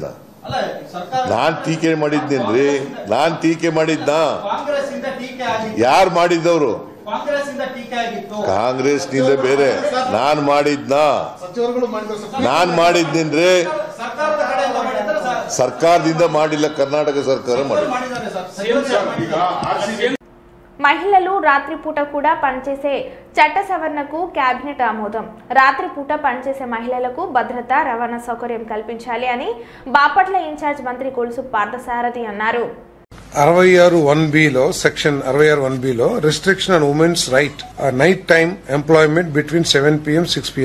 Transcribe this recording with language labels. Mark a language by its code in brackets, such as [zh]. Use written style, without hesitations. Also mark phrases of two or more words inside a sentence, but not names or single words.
[kn] ನಾನ್ ಟೀಕೆ ಮಾಡಿದ್ನೇನ್ರಿ? ನಾನ್ ಟೀಕೆ ಮಾಡಿದ್ನ? ಯಾರು ಮಾಡಿದ್ದವರು? ಕಾಂಗ್ರೆಸ್ ನಿಂದ ಬೇರೆ. ನಾನ್ ಮಾಡಿದ್ನಾ? ನಾನ್ ಮಾಡಿದ್ನೇನ್ರಿ? ಸರ್ಕಾರದಿಂದ ಮಾಡಿಲ್ಲ, ಕರ್ನಾಟಕ ಸರ್ಕಾರ ಮಾಡಿಲ್ಲ. [te] మహిళలు రాత్రిపూట కూడా పనిచేసే చట్ట సవరణకు కేబినెట్ ఆమోదం. రాత్రిపూట పనిచేసే మహిళలకు భద్రత, రవాణా సౌకర్యం కల్పించాలి అని బాపట్ల ఇన్ఛార్జ్ మంత్రి కొలుసు పార్థసారథి అన్నారు. [en] 66(1)(b) section 66(1)(b) restriction on women's right night time employment between 7 PM 6 PM.